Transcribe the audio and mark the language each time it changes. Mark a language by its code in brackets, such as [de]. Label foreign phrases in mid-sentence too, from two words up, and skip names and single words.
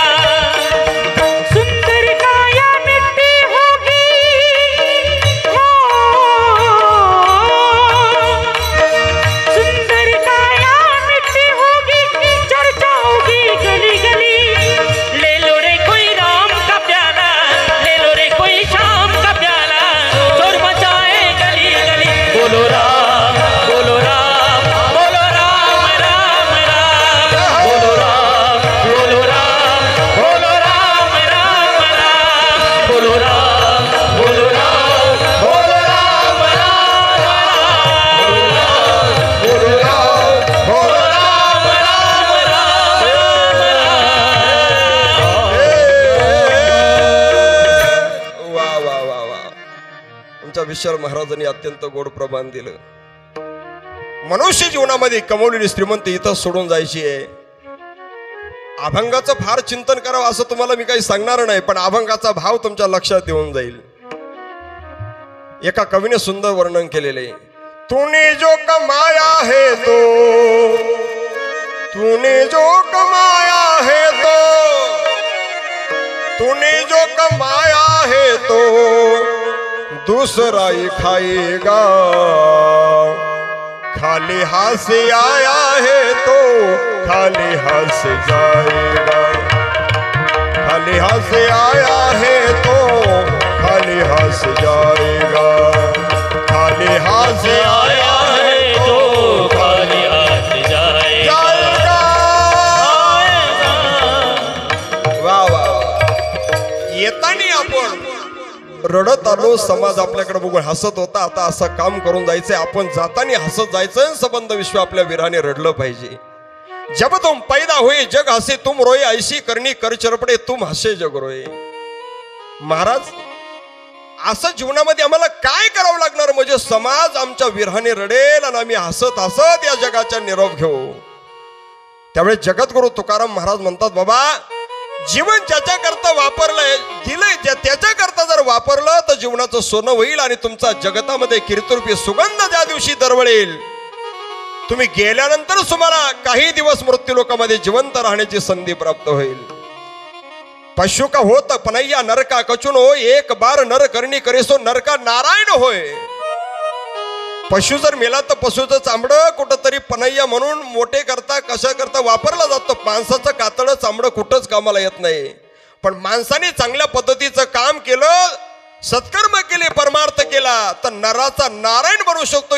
[hi] सुंदर काया मिट्टी होगी, हो सुंदर काया मिट्टी होगी, चर्चा होगी गली गली. ले लो रे कोई राम का प्याला, ले लो रे कोई शाम का प्याला, शोर मचाए गली गली. बोलो राम, बोलो राम, बोलो राम राम राम. बोलो राम, बोलो राम, बोलो राम राम राम. बोलो राम, बोलो राम, बोलो राम राम राम. बोलो राम, बोलो राम राम राम. वा वा वा वा. [mr] आमच्या विशाल महाराजांनी अत्यंत गोड प्रमाण दिलं. मनुष्य जीवनामध्ये कमवलेली श्रीमंती इथं सोडून जायची आहे. अभंगाचं फार चिंतन करावं असं तुम्हाला मी काही सांगणार नाही, पण अभंगाचा भाव तुमच्या लक्षात येऊन जाईल. एका कवीने सुंदर वर्णन केलेले. [hi] तूने जो कमाया है तो, तूने जो कमाया है तो, तूने जो कमाया है तो दूसरा ही खाएगा. खाली हाथ से आया है तो खाली हाथ से जाएगा. खाली हाथ से आया है तो खाली हाथ से जाएगा. खाली हाथ से आया है तो खाली हाथ जाएगा. वा वा. [mr] येताना आपण रडत आलो, समाज आपल्याकडे बघून हसत होता. आता असं काम करून जायचंय, आपण जाताना हसत जायचं. संबंध विश्व आपल्या वीराने रडलं पाहिजे. [hi] जब तुम पैदा हुए जग हसे तुम रोए, ऐशी करणी कर चरपडे तुम हसे जग रोए. [mr] महाराज, असं जीवनामध्ये आम्हाला काय करावं लागणार म्हणजे समाज आमच्या वीराने रडेल आणि आम्ही हसत हसत या जगाच्या निरोप घेऊ. त्यावेळेस जगद्गुरु तुकाराम महाराज म्हणतात, बाबा जीवन ज्याच्याकरता वापरलंय दिलंय त्याच्याकरता जर वापरलं तर जीवनाचं सोनं होईल आणि तुमचा जगतामध्ये कीर्तिरूपी सुगंध ज्या दिवशी दरवळेल, तुम्ही गेल्यानंतर तुम्हाला काही दिवस मृत्यूलोकामध्ये जिवंत राहण्याची संधी प्राप्त होईल. [hi] पशु का होत पनैया नरका कचून हो, एक बार नर करणी करेसो नरका नारायण होय. [mr] पशु जर मेला तर पशुचं चामडं कुठंतरी पनैया म्हणून मोठे करता कशा करता वापरला जातो. माणसाचं कातडं चामडं कुठंच कामाला येत नाही. पण माणसाने चांगल्या पद्धतीचं काम केलं, सत्कर्म केले, परमार्थ केला तर नराचा नारायण बनवू शकतो.